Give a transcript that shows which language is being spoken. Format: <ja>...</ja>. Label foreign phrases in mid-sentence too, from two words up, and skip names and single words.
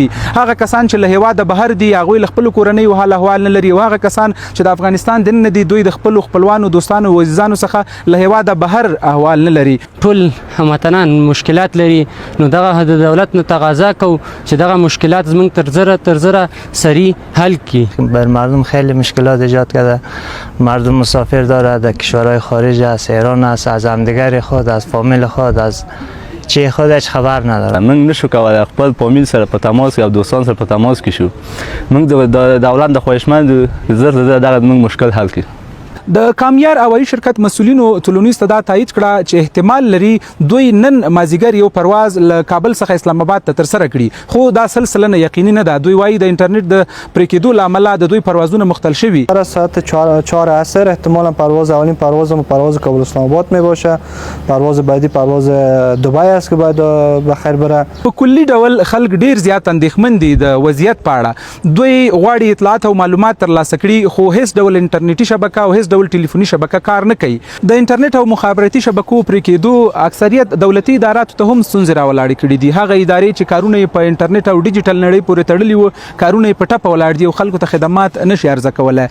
<ps>هغه کسان چې له هیواده بهر دي هغوی له خپلو کورنیو حال احوال نه لري، او هغه کسان چې د افغانستان دننه دي دوی د خپلو خپلوانو، دوستانو او عزیزانو څخه له هیواده بهر احوال نه لري. ټول هموطنان مشکلات لري، نو دغه د دولت نه تقاضا کو چې دغه مشکلات زموږ تر زره سریع حل کی.</ps> <fa>بر مردم خیلی مشکلات ایجاد کرده. مردم مسافر داره، در کشورهای خارج است، ایران است، از همدیگر خود، از فامیل خود، از چه خودش خبر نداره.</fa> <ps>موږ نشو کولای خپل فامیل سره په تماس او دوستان سره په تماس کې شو. موږ د دولت د خواهشمند زر دغه موږ مشکل حل کړو. د کامیار هوایي شرکت مسؤلینو ټولنیز ته دا تایید کړه چې احتمال لري دوی نن مازیګر یو پرواز له کابل څخه اسلام آباد ته ترسره کړي، خو دا سلسله نه یقیني نه ده. دوی وایي د انټرنیټ د پرې کېدو له امله د دوی پروازونه مختل شوي.</ps> <fa>ساعت 4 عصر احتمالا اولین پرواز کابل اسلام آباد می باشه. پرواز بعدی پرواز دبی است که باید بخیر بره.</fa> <ps>په کلي ډول خلک ډیر زیات اندېښمن دي د وضعیت په اړه. دوی غواړي اطلاعات او معلومات ترلاسه کړي، خو هیڅ ډول انټرنیټي شبکه او هیڅ ډول ټلیفوني شبکه کار نه کوي. د انټرنیټ او مخابراتي شبکو پرې کېدو اکثریت دولتي اداراتو ته هم ستونزې راولاړې کړي دي. هغه ادارې چې کارونه یې په انټرنیټ او ډیجیټل نړۍ پورې تړلي وو، کارونه یې په ټپه ولاړ دي او خلکو ته خدمات نشي عرضه کولی.</ps>